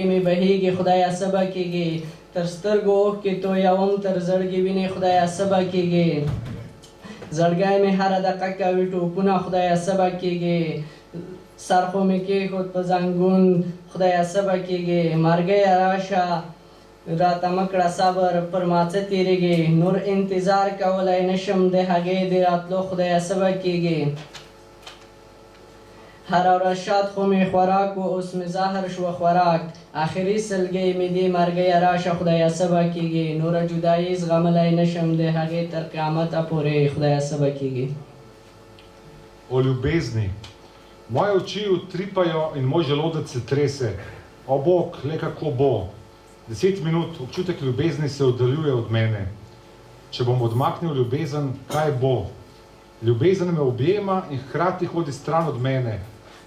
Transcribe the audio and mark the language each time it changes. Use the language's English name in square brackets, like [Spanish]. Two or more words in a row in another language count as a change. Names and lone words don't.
[Pashto] مې بهیږي خدایه سبا کېږي تر سترګو اوښکې تویوم تر زړګي وینې خدایه سبا کېږي زړګی مې هره دقیقه کوي ټوپونه خدایه سبا کېږي سر خو مې کېښود په زنګون خدایه سبا کېږي مرګیه راشه راته مه کړه صبر پر ما څه تېرېږي نور انتظار کولی نشم د هغې د راتلو خدایه سبا کېږي هره ورځ شات خو مې خوراک و اوس مې زهر شوه خوراک آخري سلګۍ مې دې مرګیه راشه خدایه سبا کېږي نوره جدایي زغملی نشم د هغې تر قیامته پورې خدایه سبا کېږي. [Slovenian] O ljubezni. Moje oči utripajo in moj želodec se trese. O Bog, le kako bo. 10 minut, občutek ljubezni se oddaljuje od mene. Če bom odmaknil ljubezen, kaj bo? Ljubezen me objema in hkrati hodi stran od mene.